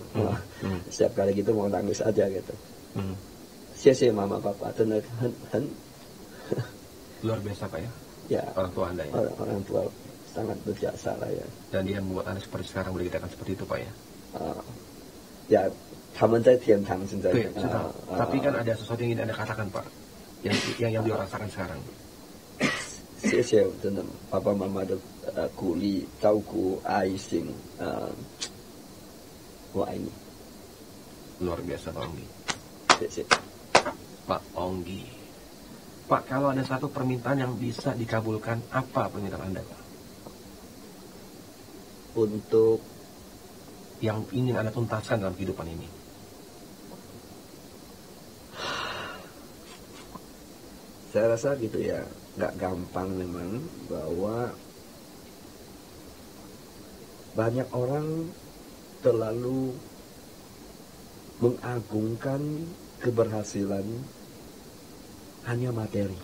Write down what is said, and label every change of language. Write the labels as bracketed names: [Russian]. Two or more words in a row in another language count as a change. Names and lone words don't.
[Indonesian] Setiap kali gitu mau nangis aja gitu. Sia-sia Mama Papa, luar biasa Pak ya? Ya. Orang tua Anda ya? Orang tua sangat berjasa lah ya. Dan dia membuat Anda seperti sekarang, boleh dikatakan seperti itu Pak ya? Ya, [Chinese] 他们在天堂现在。 [Indonesian] Tapi kan ada sesuatu yang ingin Anda katakan Pak, yang dia rasakan sekarang. [Chinese] 谢谢真的爸爸妈妈的鼓励、照顾、爱心，我爱你。 [Indonesian] Luar biasa Pak Onggi. [Chinese] 谢谢。 [Indonesian] Pak Onggi. Pak, kalau ada satu permintaan yang bisa dikabulkan, apa permintaan Anda Pak? Untuk yang ingin Anda tuntaskan dalam kehidupan ini. Saya rasa gitu ya, nggak gampang memang, bahwa banyak orang terlalu mengagungkan keberhasilan hanya materi.